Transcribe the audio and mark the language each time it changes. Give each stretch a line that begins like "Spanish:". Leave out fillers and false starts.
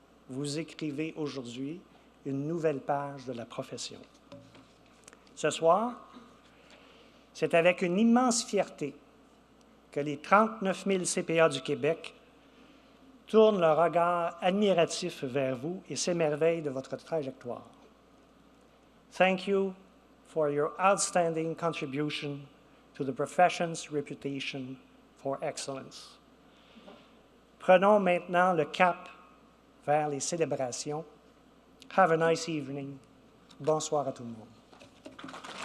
French: Vous écrivez aujourd'hui une nouvelle page de la profession. Ce soir, c'est avec une immense fierté que les 39 000 CPA du Québec tournent leur regard admiratif vers vous et s'émerveillent de votre trajectoire.
English: Thank you for your outstanding contribution to the profession's reputation for excellence.
French: Prenons maintenant le cap vers les célébrations.
English: Have a nice evening.
French: Bonsoir à tout le monde.